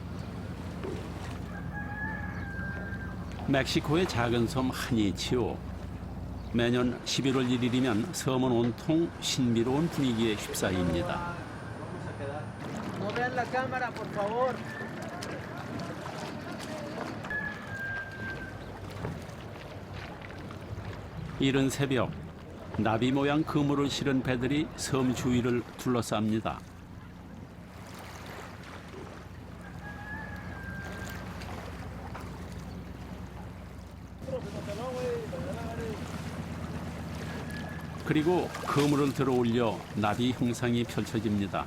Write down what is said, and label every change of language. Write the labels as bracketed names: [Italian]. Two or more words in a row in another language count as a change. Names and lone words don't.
[Korean] 멕시코의 작은 섬 하니치오. 매년 11월 1일이면 섬은 온통 신비로운 분위기에 휩싸입니다. [Spanish] No vean la cámara, por favor. [Korean] 이른 새벽 나비 모양 그물을 실은 배들이 섬 주위를 둘러쌉니다. 그리고 그물을 들어 올려 나비 형상이 펼쳐집니다.